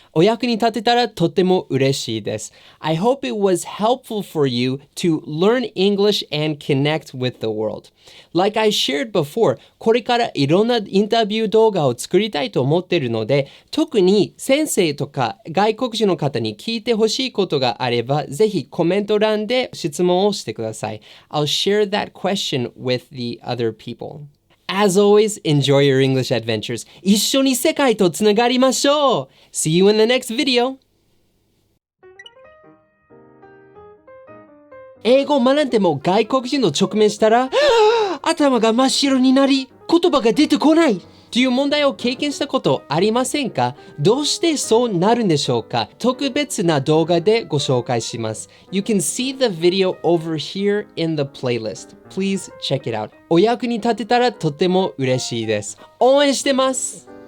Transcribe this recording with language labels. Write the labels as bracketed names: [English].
[Japanese] お役に立てたらとても嬉しいです。 [English] I hope it was helpful for you to learn English and connect with the world. Like I shared before, [Japanese] これからいろんなインタビュー動画を作りたいと思っているので、特に先生とか外国人の方に聞いてほしいことがあれば、ぜひコメント欄で質問をしてください。 [English] I'll share that question with the other people.As always, enjoy your English adventures. [Japanese] 一緒に世界とつながりましょう。 [English] See you in the next video. [Japanese] 英語を学んでも外国人の直面したら、頭が真っ白になり、言葉が出てこないという問題を経験したことありませんか？どうしてそうなるんでしょうか？特別な動画でご紹介します。 [English] You can see the video over here in the playlist. Please check it out. [Japanese] お役に立てたらとても嬉しいです。応援してます。